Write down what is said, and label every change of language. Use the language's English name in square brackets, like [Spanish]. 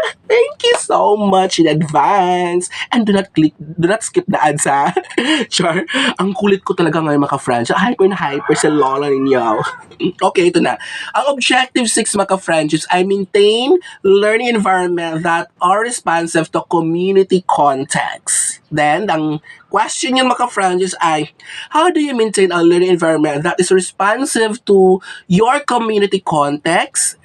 [English] Thank you so much in advance. And do not skip the ads ha. [Filipino] Char, ang kulit ko talaga ngayon mga friends. Hyper na hyper sa lola ninyo. Okay, ito na. Ang objective 6 mga friendships ay [English] maintain learning environment that are responsive to community context. Then, [Filipino] ang question yung mga friendships ay, [English] how do you maintain a learning environment that is responsive to your community context?